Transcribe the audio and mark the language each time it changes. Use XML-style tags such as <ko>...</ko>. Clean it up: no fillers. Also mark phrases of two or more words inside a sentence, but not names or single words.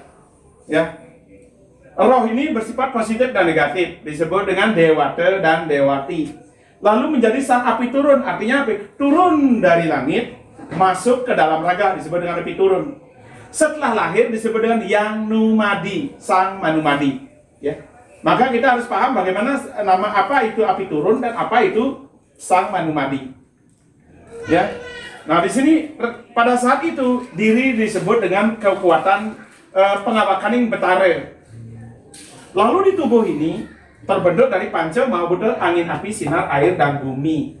<id>Ya. Roh ini bersifat positif dan negatif, disebut dengan dewata dan dewati. Lalu menjadi sang api turun, artinya api turun dari langit, masuk ke dalam raga, disebut dengan api turun. Setelah lahir disebut dengan yang numadi, sang manumadi. Ya. Maka kita harus paham bagaimana nama apa itu api turun dan apa itu sang manumadi. Ya. Nah, di sini pada saat itu diri disebut dengan kekuatan pengawakaning betare. Lalu di tubuh ini terbentuk dari panca maha angin, api, sinar, air, dan bumi.</id>